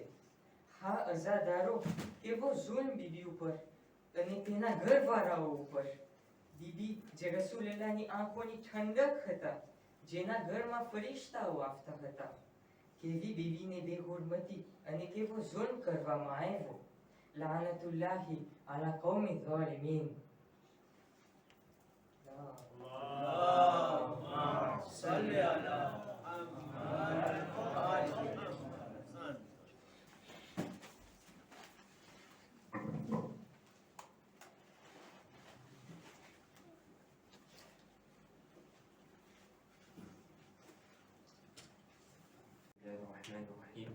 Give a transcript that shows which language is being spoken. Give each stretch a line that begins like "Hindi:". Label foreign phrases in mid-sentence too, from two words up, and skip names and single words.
Gujarati: હા અઝાદારો, કેવો ઝુલ્મ બીબી ઉપર અને તેના ઘરવાળાઓ ઉપર. બીબી જે રસૂલલ્લાહની આંખોની ઠંડક હતા, જેના ઘરમાં ફરિશ્તાઓ આવતા હતા. કેવી બીબીને બેહુરમતી અને કેવો ઝુલ્મ કરવામાં આવ્યો.
Arabic: لعنة الله على القوم الظالمين. اللهم صل على محمد وآل محمد. الرحمن الرحيم.